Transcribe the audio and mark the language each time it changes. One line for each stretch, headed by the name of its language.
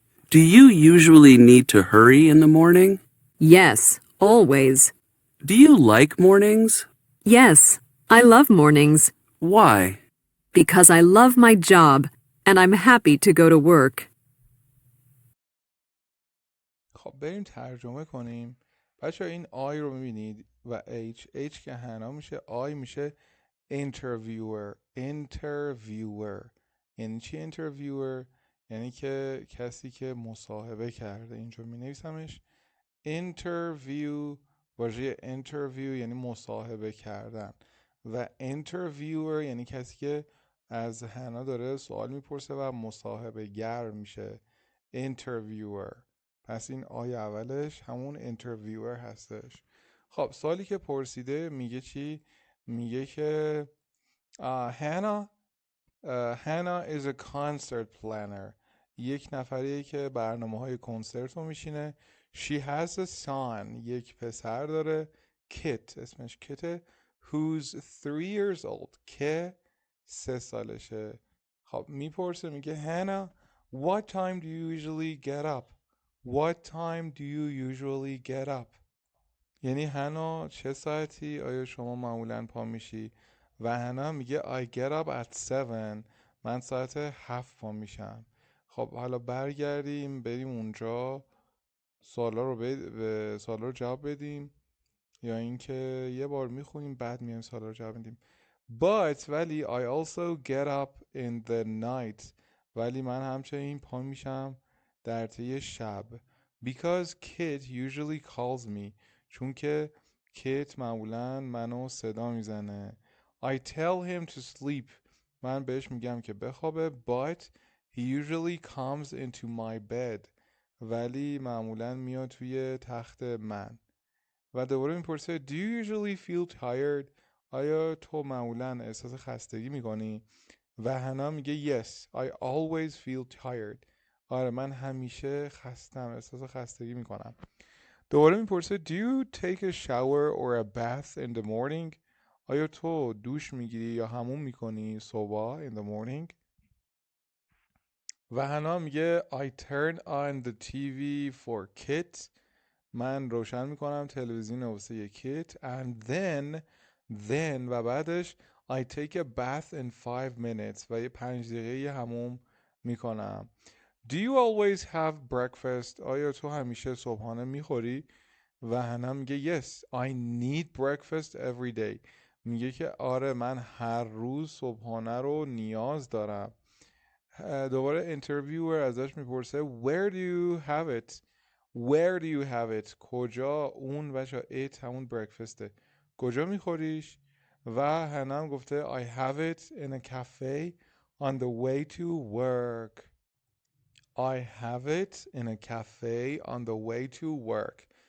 English: Do you usually need to hurry in the morning? Yes, always. Do you like mornings? Yes, I love mornings Why? because I love my job and I'm happy to go to work.
Persian: خب بریم ترجمه کنیم. بچه این آی رو میبینید و H که هنا میشه. آی میشه interviewer. interviewer یعنی چی interviewer؟ یعنی که کسی که مصاحبه کرده. اینجا می نویسمش interview. واژه interview یعنی مصاحبه کردن و interviewer یعنی کسی که از هنا داره سوال میپرسه و مصاحبه گر میشه.
English: interviewer.
Persian: پس این آی اولش همون interviewer هستش. خب سوالی که پرسیده میگه چی؟ میگه که
English: Hannah is a concert planner.
Persian: یک نفریه که برنامه های کنسرت رو میشینه.
English: She has a son.
Persian: یک پسر داره.
English: Kit،
Persian: اسمش کته.
English: Who's 3 years old.
Persian: که 3 سالشه. خب میپرسه میگه
English: Hannah, what time do you usually get up? What time do you usually get up?
Persian: یعنی هنا چه ساعتی آیا شما معمولا پا میشی؟ و هنا میگه
English: I get up at 7.
Persian: من ساعت 7 پا میشم. خب حالا برگردیم بریم اونجا سوالا رو جواب بدیم، یا اینکه یه بار میخونیم بعد میایم سوالا رو جواب بدیم.
English: But ولی I also get up in the night.
Persian: ولی من همچنین پا میشم در طی شب.
English: Because Kit usually calls me.
Persian: چون که کیت معمولا منو صدا میزنه.
English: I tell him to sleep.
Persian: من بهش میگم که بخوابه.
English: But he usually comes into my bed.
Persian: ولی معمولا میاد توی تخت من. و دوباره میپرسه
English: Do you usually feel tired?
Persian: آیا تو معمولا احساس خستگی میکنی؟ و هنا میگه
English: Yes, I always feel tired.
Persian: آره من همیشه خستم، احساس خستگی میکنم. دوباره میپرسه
English: Do you take a shower or a bath in the morning?
Persian: آیا تو دوش میگیری یا حموم میکنی صبح
English: in the morning؟
Persian: و هنا میگه
English: I turn on the TV for Kit.
Persian: من روشن میکنم تلویزیون واسه کیت.
English: And then
Persian: و بعدش
English: I take a bath in 5 minutes.
Persian: و یه 5 دقیقه حموم میکنم.
English: Do you always have breakfast?
Persian: آیا تو همیشه صبحانه میخوری؟ و هنا میگه
English: Yes, I need breakfast every day.
Persian: میگه که آره من هر روز صبحانه رو نیاز دارم. دوباره اینترویور ازش میپرسه
English: Where do you have it? Where do you have it?
Persian: کجا اون بچه it همون breakfastه. کجا میخوریش؟ و هنم گفته
English: I have it in a cafe on the way to work. I have it in a cafe on the way to work.